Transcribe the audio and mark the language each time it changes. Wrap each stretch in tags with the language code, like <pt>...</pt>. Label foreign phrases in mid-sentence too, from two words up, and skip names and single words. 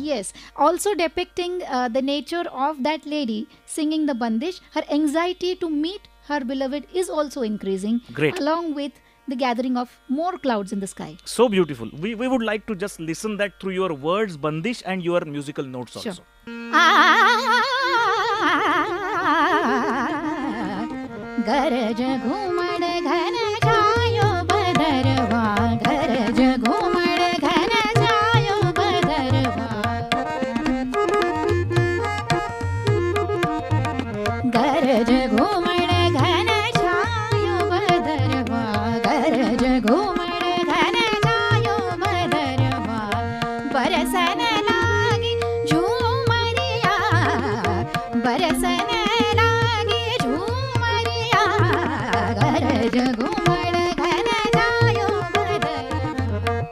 <en>Yes, also depicting the nature of that lady singing the bandish. Her anxiety to meet her beloved is also increasing, Great. along with the gathering of more clouds in the sky. So beautiful. We would like to just listen that through your words, bandish, and your musical notes Sure. also.</en> <hi>गरज घुमड़ घन छायो बदरवा गरज घुमड़ घन छायो बदरवा गरज घुमड़ घन छायो बदरवा गरज घुमड़ घन छायो बदरवा बरसन लागी झूमरिया बरसन लागी झूमरिया गरज घुमड़ घन छायो बदरवा</hi>